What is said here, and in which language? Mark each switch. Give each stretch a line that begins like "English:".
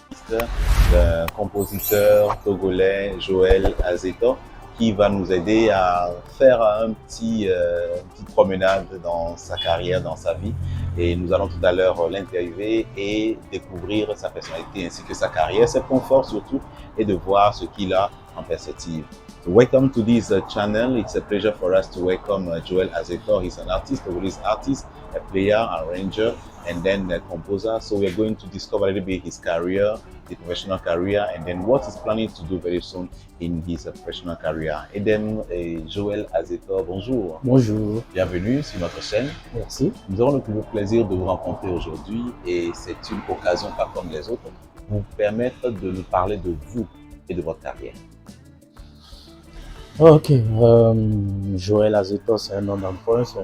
French: d'un compositeur togolais, Joël Azetor, qui va nous aider à faire une petite promenade dans sa carrière, dans sa vie. Et nous allons tout à l'heure l'interviewer et découvrir sa personnalité ainsi que sa carrière, ses points forts surtout, et de voir ce qu'il a en perspective.
English: So welcome to this channel. It's a pleasure for us to welcome Joël Azetor. He's an artist, a release artist, a player, arranger, and then a composer. So we're going to discover a little bit his career, his professional career, and then what he's planning to do very soon in his professional career.
French: Et
English: then
French: Joël Azetor, bonjour. Bonjour. Bienvenue sur notre chaîne. Merci. Nous avons le plaisir de vous rencontrer aujourd'hui et c'est une occasion pas comme les autres pour vous permettre de nous parler de vous et de votre carrière. Ok, Joël Azetor, c'est un nom d'emprunt.